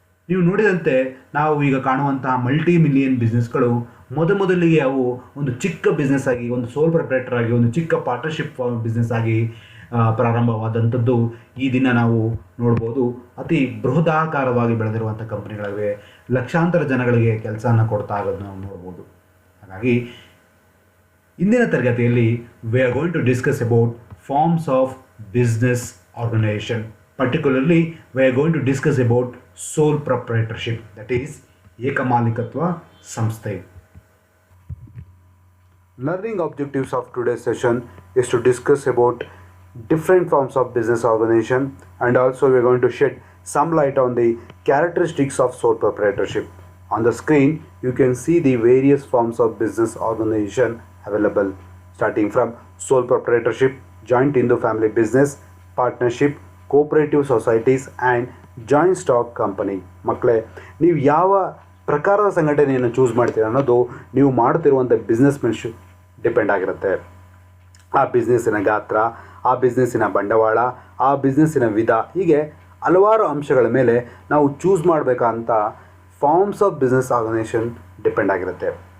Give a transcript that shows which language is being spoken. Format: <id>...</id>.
<kn>ನೀವು ನೋಡಿದಂತೆ ನಾವು ಈಗ ಕಾಣುವಂತಹ ಮಲ್ಟಿ ಮಿಲಿಯನ್ ಬಿಸ್ನೆಸ್ಗಳು ಮೊದಲಿಗೆ ಅವು ಒಂದು ಚಿಕ್ಕ ಬಿಸ್ನೆಸ್ ಆಗಿ, ಒಂದು ಸೋಲ್ ಪ್ರೊಪ್ರೈಟರ್ ಆಗಿ, ಒಂದು ಚಿಕ್ಕ ಪಾರ್ಟ್ನರ್ಶಿಪ್ ಬಿಸ್ನೆಸ್ ಆಗಿ ಪ್ರಾರಂಭವಾದಂಥದ್ದು ಈ ದಿನ ನಾವು ನೋಡ್ಬೋದು. ಅತಿ ಬೃಹದಾಕಾರವಾಗಿ ಬೆಳೆದಿರುವಂಥ ಕಂಪ್ನಿಗಳಿವೆ, ಲಕ್ಷಾಂತರ ಜನಗಳಿಗೆ ಕೆಲಸನ ಕೊಡ್ತಾ ಆಗೋದು ನಾವು ನೋಡ್ಬೋದು. ಹಾಗಾಗಿ ಇಂದಿನ ತರಗತಿಯಲ್ಲಿ</kn> <en>We are going to discuss about forms of business organisation. Particularly, we are going to discuss about sole proprietorship, that is, ಏಕಮಾಲೀಕತ್ವ ಸಂಸ್ಥೆ. Learning objectives of today's session is to discuss about different forms of business organization, and also we are going to shed some light on the characteristics of sole proprietorship. On the screen, you can see the various forms of business organization available, starting from sole proprietorship, joint Hindu family business, partnership, cooperative societies and joint stock company.</en> <kn>ಮಕ್ಕಳೇ, ನೀವು ಯಾವ ಪ್ರಕಾರದ ಸಂಘಟನೆಯನ್ನು choose ಮಾಡ್ತೀರ ಅನ್ನೋದು ನೀವು ಮಾಡ್ತಿರುವಂಥ business ಮೇಲೆ depend ಆಗಿರುತ್ತೆ. ಆ ಬಿಸ್ನೆಸ್ಸಿನ ಗಾತ್ರ, ಆ ಬಿಸ್ನೆಸ್ಸಿನ ಬಂಡವಾಳ, ಆ ಬಿಸ್ನೆಸ್ಸಿನ ವಿಧ, ಹೀಗೆ ಹಲವಾರು ಅಂಶಗಳ ಮೇಲೆ ನಾವು ಚೂಸ್ ಮಾಡಬೇಕಂತ forms of business organization depend ಆಗಿರುತ್ತೆ.</kn>